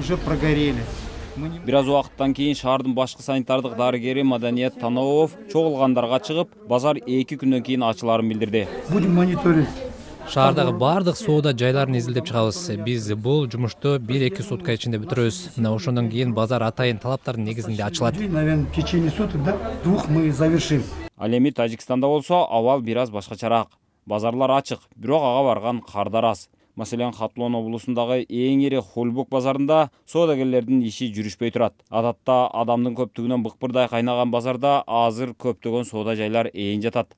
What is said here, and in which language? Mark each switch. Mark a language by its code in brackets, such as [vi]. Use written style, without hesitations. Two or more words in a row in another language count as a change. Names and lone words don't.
[ky] Бир аз убакыттан кийин шаардын башкы санитардык дарыгери Маданият Таноов чогулгандарга чыгып, базар 2 күндөн кийин ачыларын билдирди. Шаардагы бардык соода жайларын изилдеп чыгабыз. Биз бул жумушту 1-2 сутка ичинде бүтүрөбүз. Мына ошондон кийин базар атайын талаптардын негизинде ачылат. [ru] Наверное, в течение суток, да, 2 мы завершим. [ky] Ал эми Тажикстанда болсо абал бир аз башкачараак. Базарлар ачык, бирок ага барган кардар аз. Маселен, Хатлон облусундагы эң ири Хулбук базарында соодагерлердин иши жүрүшпөй турат. Адатта адамдын көптүгүнөн быкпырдай кайнаган базарда азыр көптөгөн соода жайлар ээн жатат.